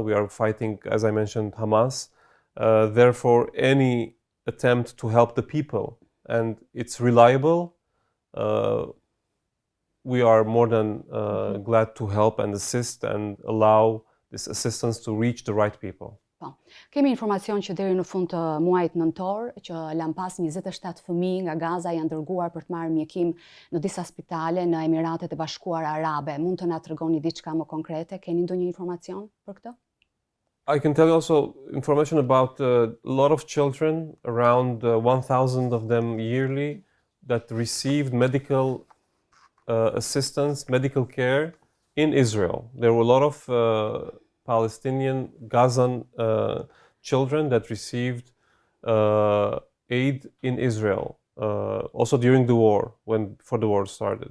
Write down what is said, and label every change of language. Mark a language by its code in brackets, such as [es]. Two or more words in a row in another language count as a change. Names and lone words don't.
[en] We are fighting, as I mentioned, Hamas. Therefore, any attempt to help the people, and it's reliable, we are more than glad to help and assist and allow this assistance to reach the right people. [sq] Po. Kemi informacion që deri në fund të muajit nëntor që lampas 27 fëmijë nga Gaza janë dërguar për të marrë mjekim në disa spitale në Emiratet e Bashkuara Arabe. Mund të na tregoni diçka më konkrete? Keni ndonjë informacion për këtë? [en] I can tell you also information about a lot of children, around 1,000 of them yearly, that received medical assistance, medical care in Israel. There were a lot of Palestinian Gazan children that received aid in Israel, also during the war, before the war started.